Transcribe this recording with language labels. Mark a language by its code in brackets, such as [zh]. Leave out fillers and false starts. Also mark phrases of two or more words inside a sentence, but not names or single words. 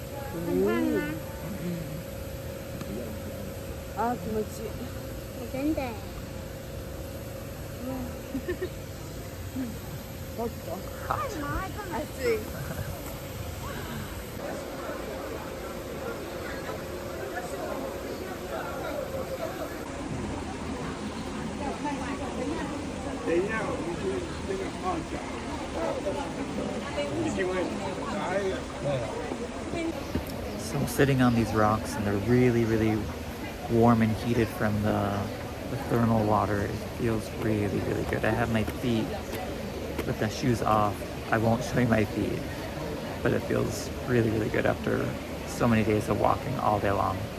[zh] 很烫吗？ [ja] あ、気持ちいい。 [zh] 真的。 [ja] もっと暑い。 [zh] 等一下，我们去那个泡脚。一定会。 [en] So I'm sitting on these rocks and they're really, really warm and heated from the thermal water. It feels really, really good. I have my feet with the shoes off. I won't show you my feet, but it feels really, really good after so many days of walking all day long.